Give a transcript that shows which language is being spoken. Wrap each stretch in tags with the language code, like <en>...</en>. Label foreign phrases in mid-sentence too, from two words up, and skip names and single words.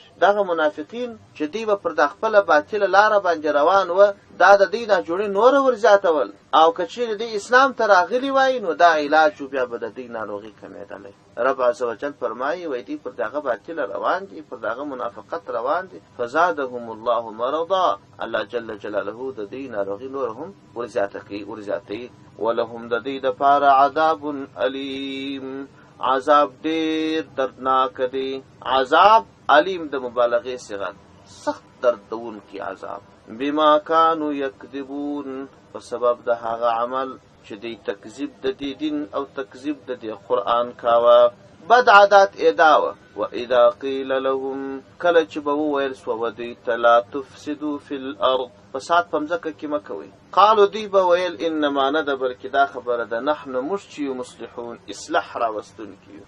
<ps>دغه منافقین چې دوی به پر د خپله باطله لاره باندې روان وه، دا د دوی ناجوړي نوره ورزیاتول، او که چیرې دوی اسلام ته راغلي وای نو دا علاج بیا به د دوی ناروغي کمېدلی.</ps> <ar>رب عز وجل</ar> <ps>فرمایي وایي دوی پر دغه باطله روان دي، پر دغه منافقت روان دي.</ps> <ar>فزادهم الله مرضا،</ar> <ps>الله</ps> <ar>جل جلاله</ar> <ps>د دوی ناروغي نور هم ورزیاتوي. ولهم د دوی دپاره</ps> <ar>عذاب علیم،</ar> <ps>عذاب ډېر دردناک دی.</ps> <ar>عذاب علیم</ar> <ps>د مبالغې صيغه، سخت دردونکی عذاب.</ps> <ar>بما كانوا يكذبون،</ar> <ps>په سبب د هغه عمل چې دوی تکذیب د دې دین او تکذیب د دې قرآن کاوه. بد عادات ایداوه.</ps> <ar>واذا قیل لهم،</ar> <ps>کله چې به وویل سوه دوی ته</ps> <ar>لا تفسدوا فی الارض،</ar> <ps>فساد په مځکه کې مه کوئ. قالو دوی به ویل انما نه ده بلکې دا خبره ده نحن موږ چې یو مصلحون، اصلاح راوستونکي یو.</ps>